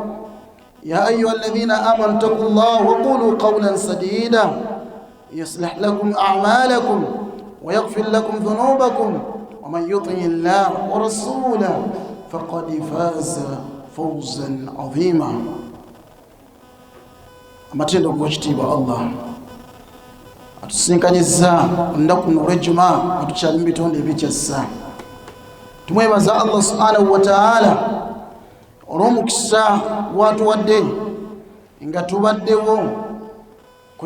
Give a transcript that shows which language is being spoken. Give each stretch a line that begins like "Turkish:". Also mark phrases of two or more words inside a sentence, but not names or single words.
Arabic: يا أيها الذين آمنوا اتقوا الله وقولوا قولا سديدا يصلح لكم أعمالكم ويغفر لكم ذنوبكم ومن يطع الله ورسوله فقد فاز فوزا عظيما.
Ganda: amatendo g'ekitiibwa Allah atusinkanyiza olunaku luno olw'ejjuma atukyali mu bitonde ebikyassa. Tumwebaza Allah
Arabic: سبحانه وتعالى
Ganda: olw'omukisa gwatuwadde nga tubaddewo ku